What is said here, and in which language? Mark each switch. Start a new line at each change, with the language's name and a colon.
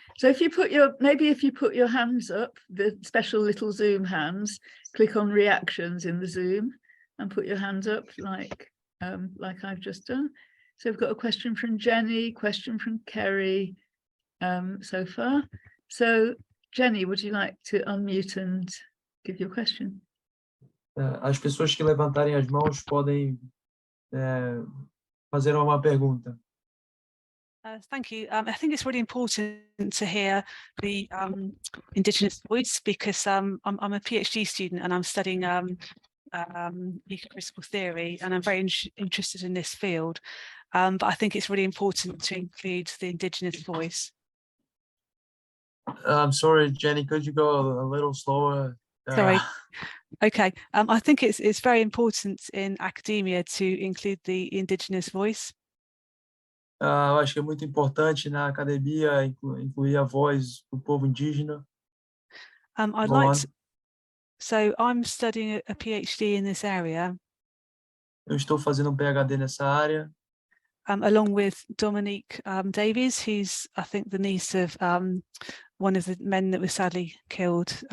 English: So if you put your hands up, the special little Zoom hands, click on reactions in the Zoom and put your hands up like I've just done. So we've got a question from Jenny, question from Kerry so far. So Jenny, would you like to unmute and give your question?
Portuguese: As pessoas que levantarem as mãos podem fazer uma pergunta.
English: Thank you. I think it's really important to hear the Indigenous voice because I'm a PhD student and I'm studying ecocritical theory and I'm very interested in this field. But I think it's really important to include the Indigenous voice. I'm sorry, Jenny, could you go a little slower? Sorry. Okay. I think it's very important in academia to include the Indigenous voice.
Portuguese: Eu acho que é muito importante na academia incluir a voz do povo indígena.
English: So I'm studying a PhD in this area.
Portuguese: Eu estou fazendo PhD nessa área.
English: Along with Dominique Davies, who's I think the niece of one of the men that was sadly killed.